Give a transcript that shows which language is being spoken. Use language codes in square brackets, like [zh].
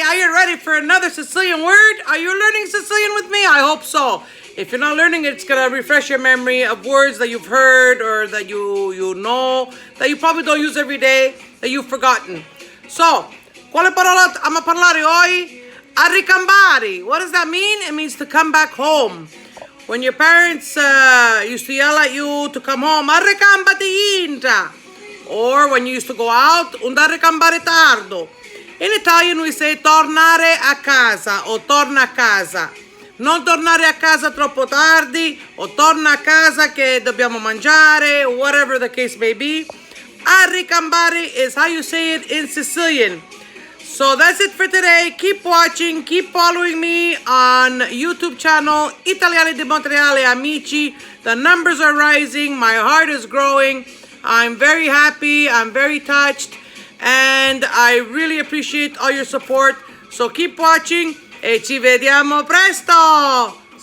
[en] Are you ready for another Sicilian word? Are you learning Sicilian with me? I hope so. If you're not learning it, it's gonna refresh your memory of words that you've heard or that you know, that you probably don't use every day, that you've forgotten. [it] So, quale parola I'm a parlare oggi? [en] Arricambari. What does that mean? It means to come back home. When your parents used to yell at you to come home, [scn] arricambati intra. [en] Or when you used to go out, [scn] un arricambare tardo. [en] In Italian we say [it] tornare a casa o torna a casa. Non tornare a casa troppo tardi o torna a casa che dobbiamo mangiare, [en] whatever the case may be. Arricambare is how you say it in Sicilian. So that's it for today. Keep watching, keep following me on YouTube channel Italiani di Montreale Amici. The numbers are rising, my heart is growing. I'm very happy, I'm very touched, and I really appreciate all your support. So keep watching [it] e ci vediamo presto!